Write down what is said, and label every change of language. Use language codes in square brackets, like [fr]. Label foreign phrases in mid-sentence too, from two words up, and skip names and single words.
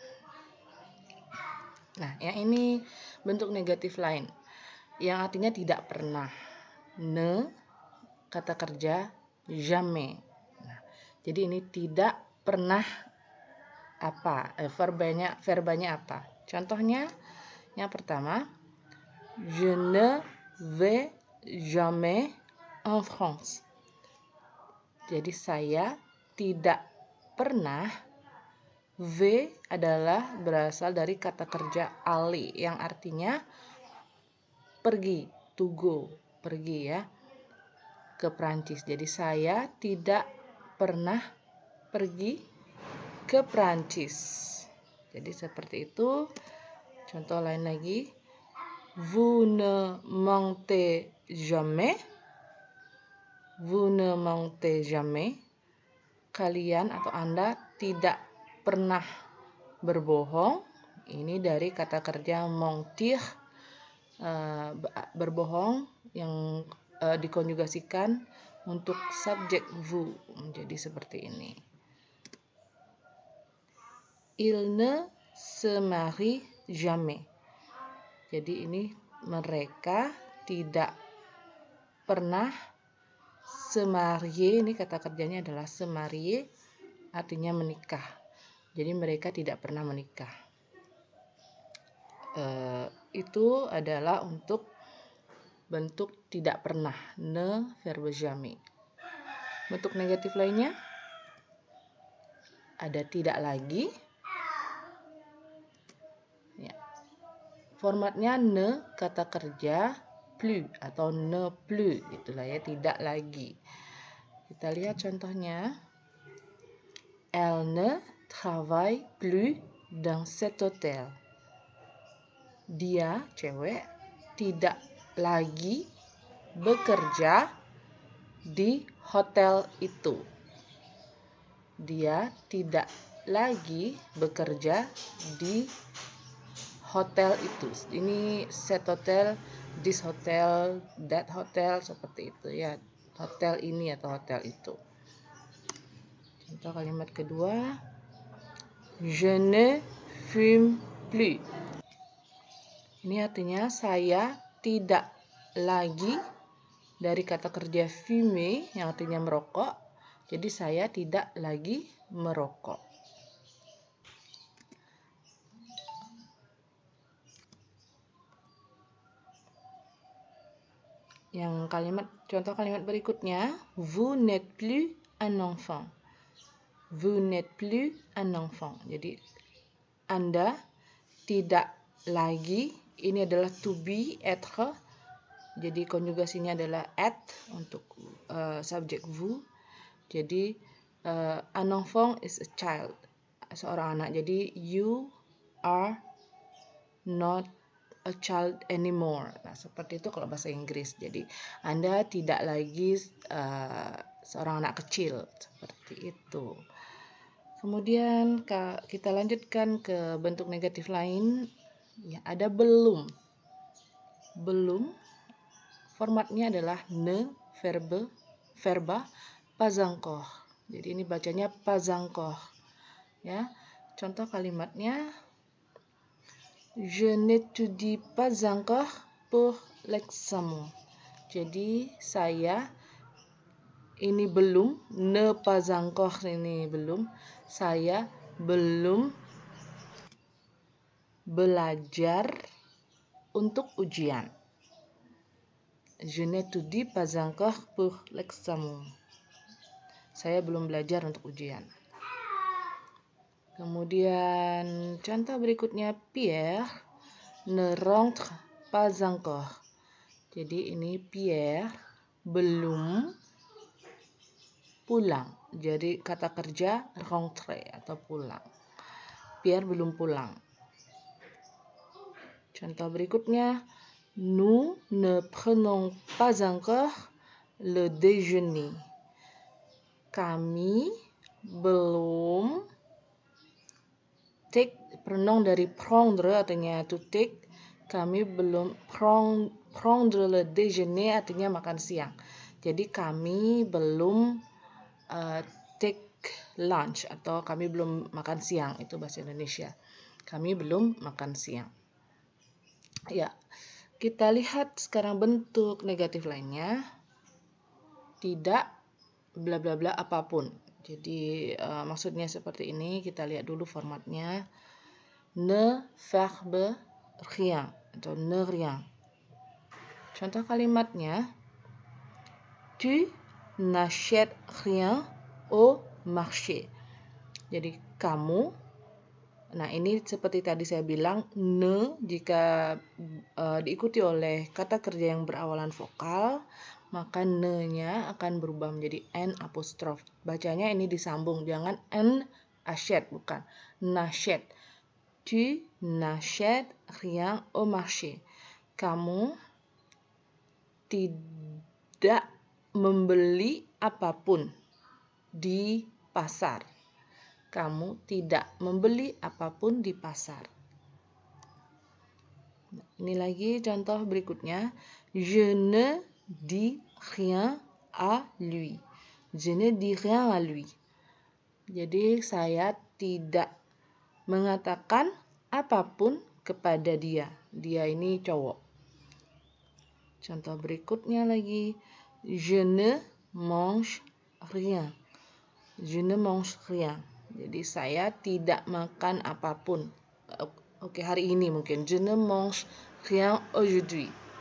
[id] Nah, yang ini bentuk negatif lain yang artinya tidak pernah. Ne kata kerja jamais. Nah, jadi ini tidak pernah apa? Verbanya apa? Contohnya yang pertama, [fr] je ne vais jamais en France. [id] Jadi saya tidak pernah. V adalah berasal dari kata kerja aller yang artinya pergi, [en] to go, [id] pergi ya, ke Prancis. Jadi saya tidak pernah pergi ke Prancis. Jadi seperti itu. Contoh lain lagi. [fr] Vous ne mentez jamais. Vous ne mentez jamais. [id] Kalian atau Anda tidak pernah berbohong. Ini dari kata kerja mentir, berbohong yang dikonjugasikan untuk subjek vous menjadi seperti ini. [fr] Il ne se marie jamais. [id] Jadi ini mereka tidak pernah [fr] se marier. [id] Ini kata kerjanya adalah [fr] se marier, [id] artinya menikah. Jadi mereka tidak pernah menikah. Itu adalah untuk bentuk tidak pernah, [fr] ne verbe jamais. [id] Bentuk negatif lainnya ada tidak lagi. Ya. Formatnya ne kata kerja plus atau [fr] ne plus, [id] itulah ya, tidak lagi. Kita lihat contohnya. [fr] Elle ne travaille plus dans cet hôtel. [id] Dia, cewek, tidak lagi bekerja di hotel itu. Dia tidak lagi bekerja di hotel itu. [en] Ini [fr] cet hotel, [en] this hotel, that hotel, [id] seperti itu ya. Hotel ini atau hotel itu. Contoh kalimat kedua. [fr] Je ne fume plus. [id] Ini artinya saya tidak lagi, dari kata kerja fumer yang artinya merokok. Jadi saya tidak lagi merokok. Yang contoh kalimat berikutnya, [fr] vous n'êtes plus un enfant. Vous n'êtes plus un enfant. [id] Jadi Anda tidak lagi, ini adalah [en] to be, [fr] être. [id] Jadi konjugasinya adalah at untuk subjek vous. [en] Jadi [fr] un enfant [en] is a child, [id] seorang anak. [en] Jadi you are not a child anymore. [id] Nah, seperti itu kalau bahasa Inggris. Jadi Anda tidak lagi seorang anak kecil, seperti itu. Kemudian kita lanjutkan ke bentuk negatif lain. Ya, ada belum. Belum. Formatnya adalah ne verba [fr] pas encore. [id] Jadi ini bacanya [fr] pas encore. [id] Ya. Contoh kalimatnya, [fr] je n'étudie pas encore pour l'examen. [id] Jadi saya ini belum, [fr] ne pas encore [id] ini belum. Saya belum belajar untuk ujian. [fr] Je n'étudie pas encore pour l'examen. [id] Saya belum belajar untuk ujian. Kemudian contoh berikutnya, [fr] Pierre ne rentre pas encore. [id] Jadi ini Pierre belum pulang. Jadi kata kerja rentre atau pulang. Pierre belum pulang. Contoh berikutnya, [fr] nous ne prenons pas encore le déjeuner. [id] Kami belum, take pronoun dari prendre artinya [en] to take. [id] Kami belum [fr] prendre le déjeuner [id] artinya makan siang. Jadi kami belum [en] take lunch [id] atau kami belum makan siang, itu bahasa Indonesia. Kami belum makan siang. Ya, kita lihat sekarang bentuk negatif lainnya. Tidak bla bla bla apapun. Jadi maksudnya seperti ini. Kita lihat dulu formatnya. [fr] Ne verbe rien atau ne rien. [id] Contoh kalimatnya, [fr] tu n'achète rien au marché. [id] Jadi kamu, nah ini seperti tadi saya bilang, ne jika diikuti oleh kata kerja yang berawalan vokal, maka ne-nya akan berubah menjadi n apostrof. Bacanya ini disambung, jangan [fr] n achète, [id] bukan n'achète. [fr] Tu n'achètes rien au marché. [id] Kamu tidak membeli apapun di pasar. Kamu tidak membeli apapun di pasar. Ini lagi contoh berikutnya. [fr] Je ne dis rien à lui. Je ne dis rien à lui. [id] Jadi saya tidak mengatakan apapun kepada dia. Dia ini cowok. Contoh berikutnya lagi. [fr] Je ne mange rien. Je ne mange rien. [id] Jadi saya tidak makan apapun. Oke, hari ini mungkin. [fr] Je ne mange rien aujourd'hui.